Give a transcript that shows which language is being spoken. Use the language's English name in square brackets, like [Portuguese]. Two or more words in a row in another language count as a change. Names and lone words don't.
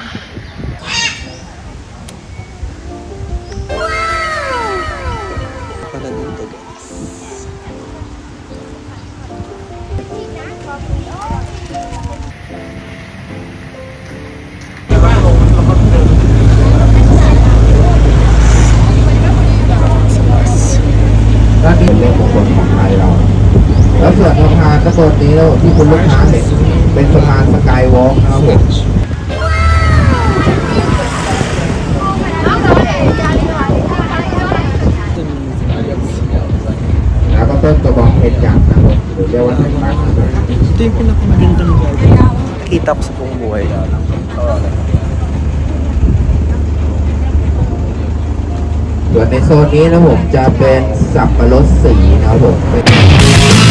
[Filipino] Pala dito, guys. [Thai] ด้านนี้เป็นบุคคลของไทยเรา แล้วส่วนสะพานก็โซนนี้แล้วที่คุณลูกค้าเห็นเป็นสะพานสกายวอล์กนะครับผม แล้วก็ต้นกระบองเพชรยักษ์นะครับผมหรือเรียกว่าไทยปักนะครับ [Filipino] Ito yung pinakamagandang garden. Nakita ko sa buong buhay. [Thai] ส่วนในโซนนี้นะผมจะเป็นสับปะรดสีนะครับผม